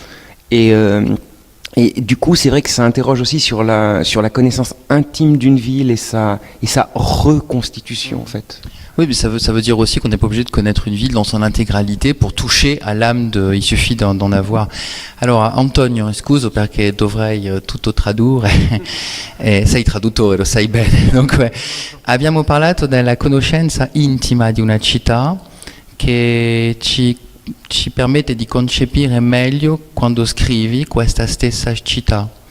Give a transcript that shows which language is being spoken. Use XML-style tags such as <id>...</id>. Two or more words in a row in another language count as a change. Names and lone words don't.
<fr>Et du coup, c'est vrai que ça interroge aussi sur la connaissance intime d'une ville et sa reconstitution, en fait. Oui, mais ça veut dire aussi qu'on n'est pas obligé de connaître une ville dans son intégralité pour toucher à l'âme il suffit d'en avoir. Alors,</fr> <it>Antonio, scuso perché dovrei tutto tradurre, e sei traduttore, lo sai bene. Dunque, abbiamo parlato della conoscenza intima di una città che ci permette di concepire meglio quando scrivi questa stessa città.</it>